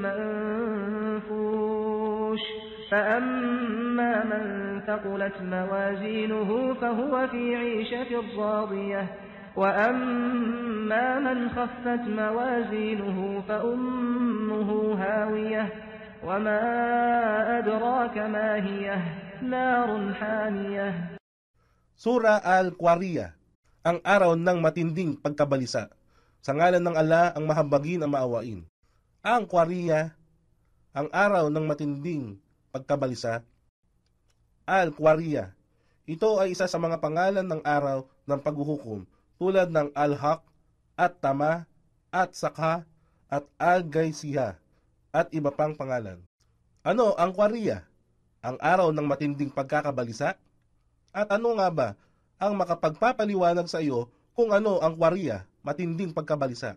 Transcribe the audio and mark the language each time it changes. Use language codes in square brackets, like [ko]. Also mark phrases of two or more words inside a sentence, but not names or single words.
[ar] المنفوش فأما من ثقلت موازينه فهو في عيشة راضية وأما من خفت موازينه فأمه هاوية وما أدراك ما هي نار حامية. [tl] Sura Al-Qari'ah, ang araw ng matinding pagkabalisa. Sa ngalan ng Allah, ang mahabagin ang maawain. Ang Qari'ah, ang araw ng matinding pagkabalisa. Al-Qari'ah, ito ay isa sa mga pangalan ng araw ng paghuhukom tulad ng Al-Haq, At-Tama, At-Sakha, at Al-Gaysiyah, at iba pang pangalan. Ano ang Qari'ah? Ang araw ng matinding pagkakabalisa? At ano nga ba ang makapagpapaliwanag sa iyo kung ano ang Qari'ah, matinding pagkabalisa?